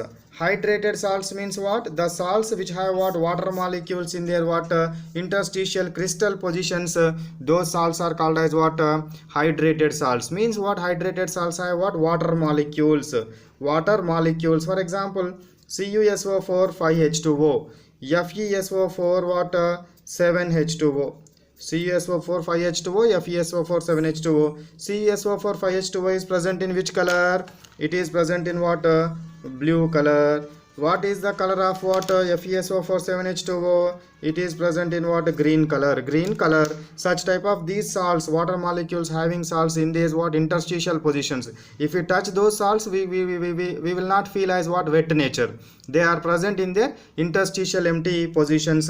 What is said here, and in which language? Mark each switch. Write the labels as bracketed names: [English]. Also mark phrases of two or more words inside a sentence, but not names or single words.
[English] Hydrated salts means what, the salts which have what, water molecules in their what, interstitial crystal positions. Those salts are called as what, hydrated salts. Means what, hydrated salts have what, water molecules. For example, CuSO4 5H2O, FeSO4 what, 7H2O. CuSO4 5H2O, FeSO4 7H2O. CuSO4 5H2O is present in which color? It is present in what, blue color. What is the color of what, FeSO4 7H2O? It is present in what, green color. Such type of these salts, water molecules having salts in these what, interstitial positions. If we touch those salts, we will not feel as what, wet nature. They are present in their interstitial empty positions.